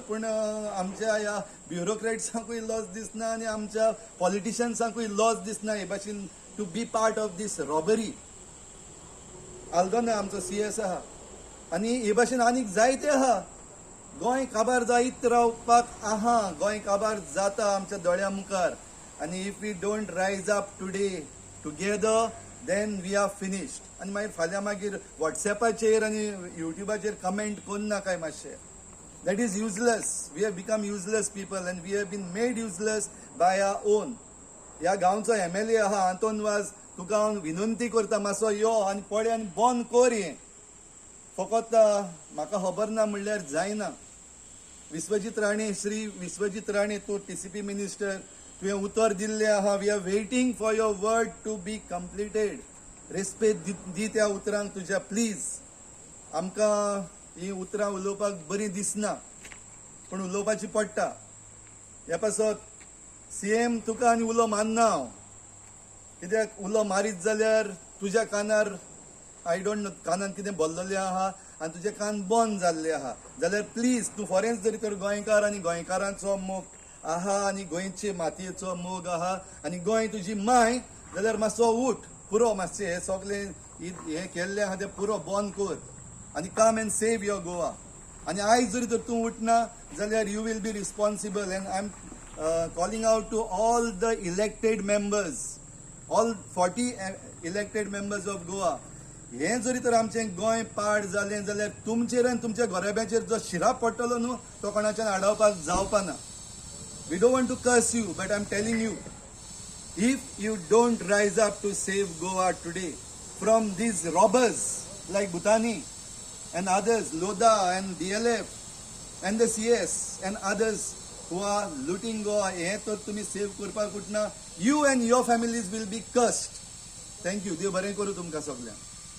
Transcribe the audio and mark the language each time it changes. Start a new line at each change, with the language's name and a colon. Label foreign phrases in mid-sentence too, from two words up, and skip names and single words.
Konkani: पण आमच्या ह्या ब्युरोक्रेट्सांकूय लॉस दिसना आनी आमच्या पॉलिटिशियन्सांकूय लॉस दिसना हे भाशेन
English: to be part of this robbery.
Konkani: आल्दोना आमचो CS आहा. आनी हे भाशेन आनीक जायते आहा. गोंय काबार जायत रावपाक आहा. गोंय काबार जाता आमच्या दोळ्या मुखार.
English: आनी if we don't rise up today together then we are finished.
Konkani: आनी मागीर फाल्यां मागीर व्हॉट्सॅपाचेर आनी युट्यूबाचेर कमेंट कोन्ना काय मातशें.
English: That is useless. We have become useless people and we have been made useless by our own.
Konkani: ह्या गांवचो MLA आहा आंतोन वाज तुका हांव विनंती करता मातसो यो आनी पळय आनी बंद कर हें. फकत म्हाका खबर ना म्हणल्यार जायना. विश्वजीत राणे श्री विश्वजीत राणे तूं TCP मिनिस्टर तुवें उतर दिल्लें आहा.
English: we are waiting for your word to be completed.
Konkani: रेस्पेद दी त्या उतरांक तुज्या प्लीज. आमकां ही उतरां उलोवपाक बरी दिसना पण उलोवपाची पडटा. ह्या पासत CM तुका आनी उलो मानना हांव. कित्याक उलो मारीत जाल्यार तुज्या कानार
English: I don't know
Konkani: कानान कितें भरलेलें आहा आनी तुजे कान बंद जाल्ले आहा जाल्यार प्लीज तूं फॉरेन्स जरी तर गोंयकार आनी गोंयकारांचो मोग आहा आनी गोंयचे मातयेचो मोग आहा आनी गोंय तुजी माय जाल्यार मातसो उठ. पुरो मातशें हें सगळें हें केल्लें आहा तें पुरो बंद कर आनी
English: come and save your Goa.
Konkani: आनी आयज जरी तर तूं उठना जाल्यार
English: you will be responsible. And I am calling out to all the elected members, all 40 elected members of Goa.
Konkani: हें जरी तर आमचें गोंय पाड जालें जाल्यार तुमचेर आनी तुमच्या घोराब्याचेर जो शिराप पडटलो न्हू तो कोणाच्यान आडावपाक जावपाना.
English: We don't want to curse you but I am telling you if you don't rise up to save Goa today from these robbers like Bhutani and others, Lodha and DLF and the CS and others who are looting Goa,
Konkani: हे तर तुम्ही सेव करपाक उठना.
English: You and your families will be cursed. Thank you.
Konkani: देव बरें करूं तुमकां सगळ्यांक.